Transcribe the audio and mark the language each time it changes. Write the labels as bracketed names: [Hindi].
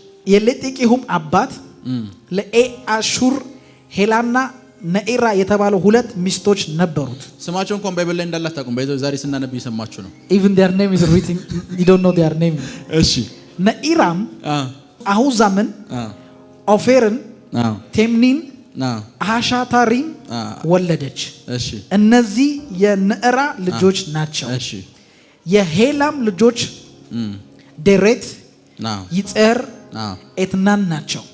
[Amharic] የሌጤቂሁም አባት ለኤአሹር ሄላና ነኢራ የተባሉ ሁለት ሚስቶች ነበሩት ስማቸው እንኳን ባይብል ላይ እንዳላታቁም ባይዘው ዛሬ ስናነብ ይሰማችሁ ነው [English] even their name is written you don't know their name [Amharic] እሺ ነኢራም አሁዛምን ኦፌርን ቴምኒን አሻታሪን ወለደች እሺ እነዚህ የነኢራ ልጆች ናቸው እሺ የሄላም ልጆች ደሬት ይጸር ኤትናን ናቸው